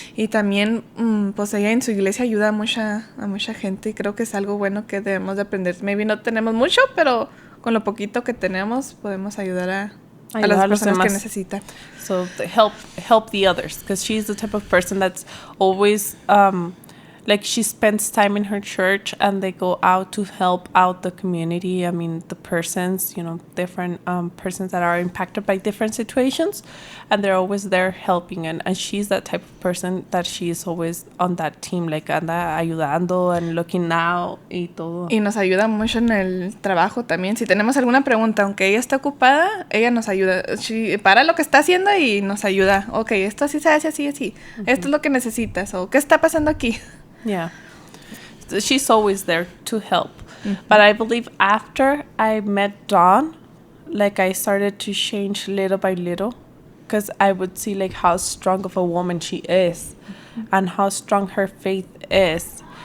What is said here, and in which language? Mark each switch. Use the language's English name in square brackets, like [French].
[Spanish] Y también, pues ella en su iglesia ayuda a mucha gente. Y creo que es algo bueno que debemos de aprender. Maybe no tenemos mucho, pero con lo poquito que tenemos podemos ayudar a las personas que necesitan. [English] So help the others, because she's the type of person that's always like she spends time in her church and they go out to help out the community. I mean, the persons, different persons that are impacted by different situations, and they're always there helping. And she's that type of person that she is always on that team, like [Spanish] anda ayudando [English] and looking out [Spanish] y todo. Y nos ayuda mucho en el trabajo también. Si tenemos alguna pregunta, aunque ella esté ocupada, ella nos ayuda. Para lo que está haciendo y nos ayuda. Ok, esto así se hace, así. Esto es lo que necesitas. O ¿qué está pasando aquí? [English] Yeah. So she's always there to help. But I believe after I met Dawn, like I started to change little by little, because I would see like how strong of a woman she is and how strong her faith is.